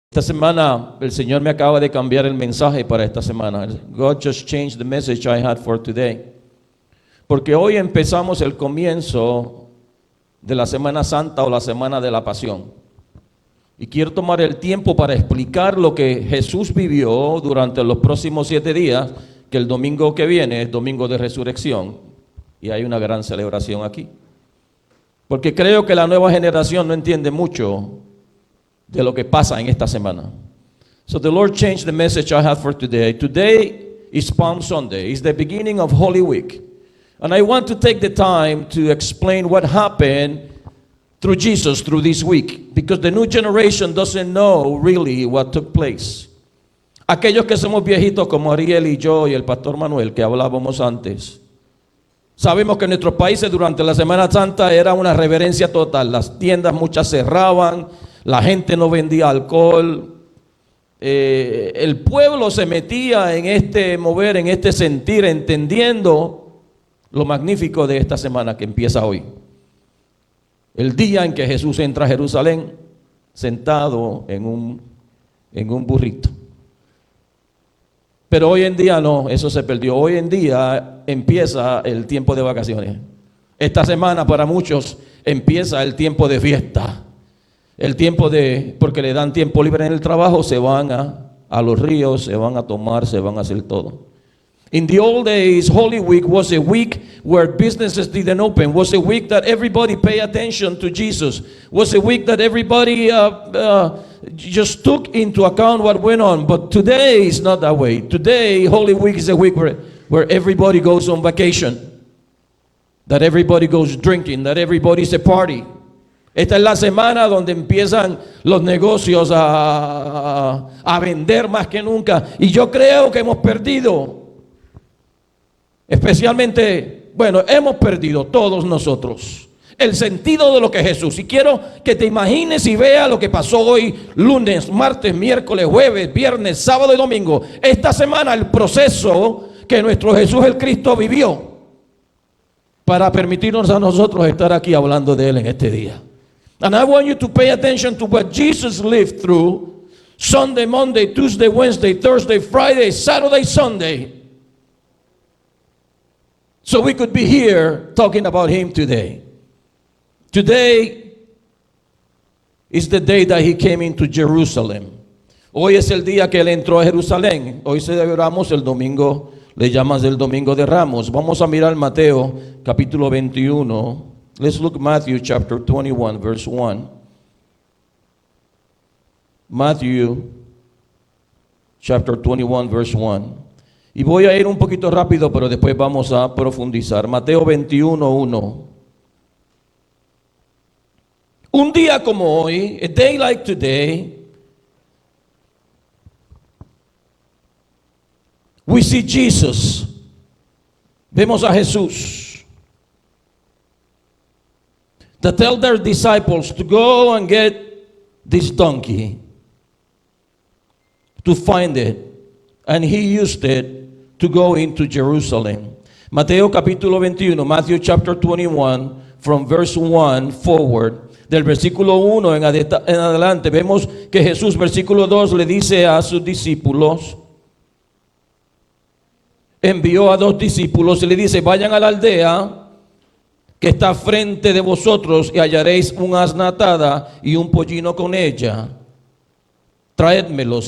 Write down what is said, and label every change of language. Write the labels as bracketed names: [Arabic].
[Spanish] Esta semana el Señor me acaba de cambiar el mensaje para esta semana. [English] God just changed the message I had for today. [Spanish] Porque hoy empezamos el comienzo de la Semana Santa o la Semana de la Pasión. Y quiero tomar el tiempo para explicar lo que Jesús vivió durante los próximos 7 días, que el domingo que viene es domingo de resurrección. Y hay una gran celebración aquí. Porque creo que la nueva generación no entiende mucho de lo que pasa en esta semana. [English] So the Lord changed the message I have for today. Today is Palm Sunday. It's the beginning of Holy Week. And I want to take the time to explain what happened through Jesus through this week. Because the new generation doesn't know really what took place. [Spanish] Aquellos que somos viejitos como Ariel y yo y el pastor Manuel que hablábamos antes, sabemos que en nuestros países durante la Semana Santa era una reverencia total. Las tiendas muchas cerraban, la gente no vendía alcohol, el pueblo se metía en este mover, en este sentir, entendiendo lo magnífico de esta semana que empieza hoy. El día en que Jesús entra a Jerusalén sentado en un burrito. Pero hoy en día no, eso se perdió. Hoy en día empieza el tiempo de vacaciones. Esta semana para muchos empieza el tiempo de fiesta. El tiempo porque le dan tiempo libre en el trabajo, se van a los ríos, se van a tomar, se van a hacer todo. [English] In the old days, Holy Week was a week where businesses didn't open. Was a week that everybody paid attention to Jesus. Was a week that everybody just took into account what went on. But today is not that way. Today, Holy Week is a week where everybody goes on vacation. That everybody goes drinking. That everybody's a party. [Spanish] Esta es la semana donde empiezan los negocios a vender más que nunca. Y yo creo que hemos perdido. Especialmente, hemos perdido todos nosotros el sentido de lo que es Jesús. Y quiero que te imagines y veas lo que pasó hoy, lunes, martes, miércoles, jueves, viernes, sábado y domingo. Esta semana el proceso que nuestro Jesús el Cristo vivió para permitirnos a nosotros estar aquí hablando de Él en este día. [English] And I want you to pay attention to what Jesus lived through Sunday, Monday, Tuesday, Wednesday, Thursday, Friday, Saturday, Sunday. So we could be here talking about Him today. Today is the day that He came into Jerusalem. [Spanish] Hoy es el día que Él entró a Jerusalén. Hoy celebramos el domingo, le llamas el domingo de Ramos. Vamos a mirar Mateo capítulo 21. [English] Let's look Matthew chapter 21 verse 1. Matthew chapter 21 verse 1. [Spanish] Y voy a ir un poquito rápido, pero después vamos a profundizar. Mateo 21:1. Un día como hoy, [English] a day like today, we see Jesus. [Spanish] Vemos a Jesús. [English] To tell their disciples to go and get this donkey, to find it, and He used it to go into Jerusalem. [Spanish] Mateo capítulo 21, [English] Matthew chapter 21, from verse 1 forward, [Spanish] del versículo 1 en adelante, vemos que Jesús, versículo 2, le dice a sus discípulos, envió a 2 discípulos y le dice, vayan a la aldea que está frente de vosotros y hallaréis un asna atada y un pollino con ella. Traédmelos.